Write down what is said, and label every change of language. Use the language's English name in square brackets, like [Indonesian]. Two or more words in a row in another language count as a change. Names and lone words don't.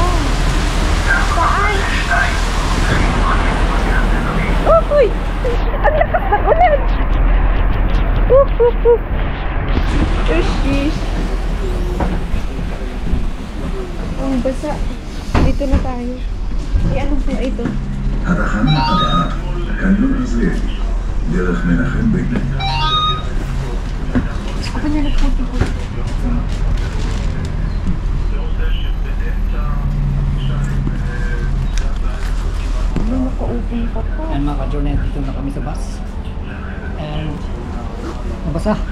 [Filipino] Saan? Huy, ang lakas ng ulan. Shish. Ang basa. Dito na tayo. Ano po ito? [Hebrew] התחנה הבאה, קניון עזריאלי, דרך מנחם בגין. [Filipino] Ako na nagputi-puti. Ano naka-open pa po? And mga ka-journey, dito na kami sa bus. And mabasa.